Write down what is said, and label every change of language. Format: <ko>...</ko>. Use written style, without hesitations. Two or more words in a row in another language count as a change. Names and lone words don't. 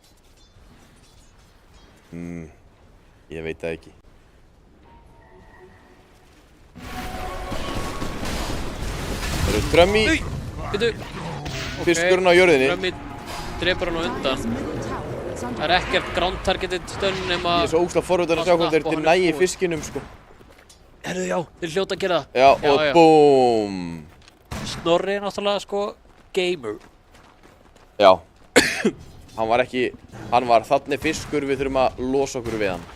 <is>Ég veit það ekki. Það eru Trummy. Fiskurinn á jörðinni. Trummy drepur hann á undan. Það er ekkert</is> <en>ground targeted stun</en> <is>nema... Ég er svo ógeðslega forvitin að sjá hvað þeir nægi fiskinum sko. Herru, já, þeir hljóta að gera það. Já, og BOOM! Snorri er náttúrulega sko gamer. Já. Hann var þarna fiskur, við þurfum að losa okkur við hann.</is>